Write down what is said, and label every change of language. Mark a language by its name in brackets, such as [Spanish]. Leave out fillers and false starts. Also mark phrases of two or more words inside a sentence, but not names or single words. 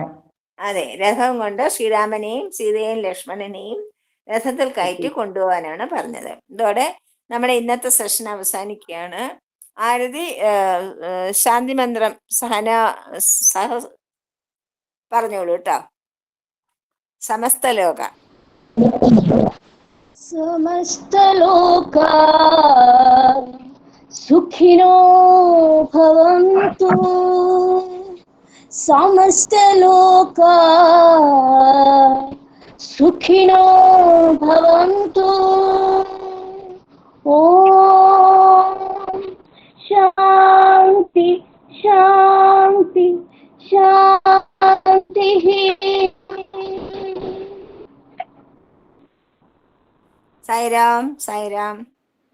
[Malayalam] അതെ, രഥം കൊണ്ട് ശ്രീരാമനെയും സീതയെയും ലക്ഷ്മണനെയും രഥത്തിൽ കയറ്റി കൊണ്ടുപോകാനാണ് പറഞ്ഞത്. ഇതോടെ നമ്മുടെ ഇന്നത്തെ സെഷൻ അവസാനിക്കുകയാണ്. ആരതി ശാന്തി മന്ത്രം പറഞ്ഞോളൂ കേട്ടോ. [Sanskrit] സമസ്തലോക സുഖിനോ ഭവന്തു, സമസ്തലോകാ സുഖിനോ ഭവന്തു. ഓം ശാന്തി ശാന്തി ശാന്തി. സായിരാം സായിരാം.